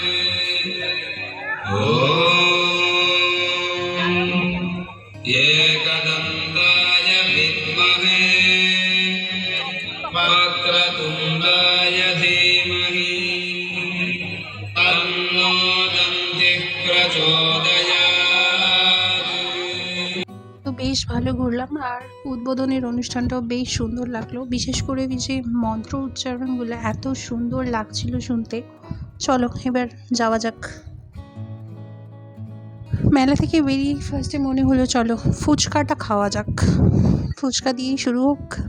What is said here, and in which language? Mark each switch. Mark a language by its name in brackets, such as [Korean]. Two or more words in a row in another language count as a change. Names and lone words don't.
[Sanskrit] ॐ एकदन्ताय विद्महे वक्रतुण्डाय धीमहि तन्नो दन्तिः प्रचोदयात्। [Bangla] তো বেশ ভালো ঘুরলাম, আর উদ্বোধনের অনুষ্ঠানটাও বেশ সুন্দর লাগলো। বিশেষ করে যে মন্ত্র উচ্চারণগুলো এত সুন্দর লাগছিল শুনতে। চলো এবার যাওয়া যাক। মেলা থেকে বেরিয়ে ফার্স্টে মনে হলো চলো ফুচকাটা খাওয়া যাক, ফুচকা দিয়েই শুরু হোক।